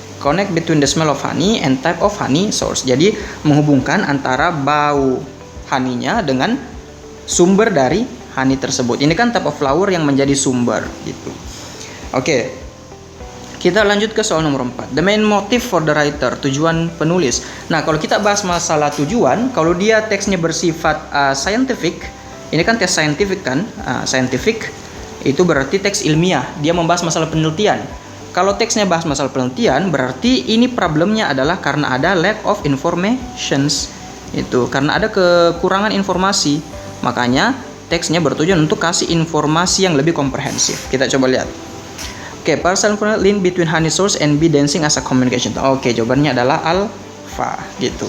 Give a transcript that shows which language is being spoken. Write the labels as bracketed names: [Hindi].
[English] Connect between the smell of honey and type of honey source. [Indonesian] Jadi menghubungkan antara bau honey-nya dengan sumber dari honey tersebut. Ini kan [English] type of flower [Indonesian] yang menjadi sumber gitu. Kita lanjut ke soal nomor 4. [English] The main motive for the writer, [Indonesian] tujuan penulis. Nah, kalau kita bahas masalah tujuan, kalau dia teksnya bersifat scientific, ini kan teks scientific kan? Scientific itu berarti teks ilmiah, dia membahas masalah penelitian. Kalau teksnya bahas masalah penelitian, berarti ini problemnya adalah karena ada [English] lack of informations. [Indonesian] Itu karena ada kekurangan informasi. Makanya teksnya bertujuan untuk kasih informasi yang lebih komprehensif. Kita coba lihat. [English] Partial link between honey source and bee dancing as a communication. [Indonesian] Jawabannya adalah alpha gitu.